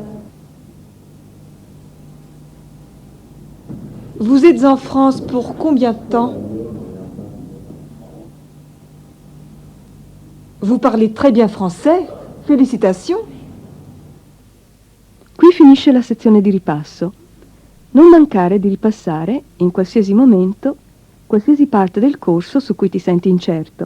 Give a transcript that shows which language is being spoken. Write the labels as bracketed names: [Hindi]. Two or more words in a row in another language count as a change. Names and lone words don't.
[French] Vous êtes en France pour combien de temps? Vous parlez très bien français. Félicitations. [Italian] Qui finisce la sezione di ripasso. Non mancare di ripassare, in qualsiasi momento, qualsiasi parte del corso su cui ti senti incerto.